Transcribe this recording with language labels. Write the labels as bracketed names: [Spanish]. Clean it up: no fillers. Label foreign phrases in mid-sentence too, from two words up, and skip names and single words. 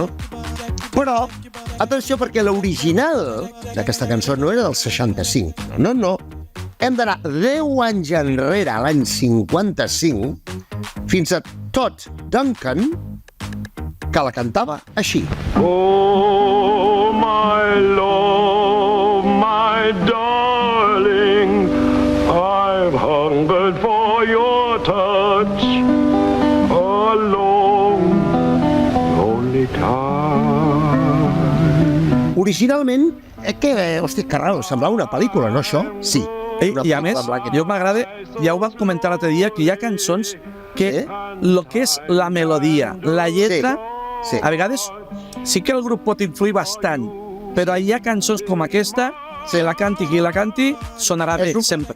[Catalan] Però, atenció, perquè l'original d'aquesta cançó no era del 65. No. Hem d'anar 10 anys enrere, a l'any 55, fins a Todd Duncan, que la cantava així. [English] Oh, my love, my darling, I've hungered for your touch a long, lonely time. [Catalan] Originalment, hòstia, que raro, semblava una pel·lícula, no això? Sí. I a més, jo m'agrada, ja ho vam comentar l'altre dia, que hi ha cançons que el que és la melodia, la lletra, Sí. a vegades sí que el grup pot influir bastant, però hi ha cançons com aquesta que la canti qui la canti, sonarà bé, sempre.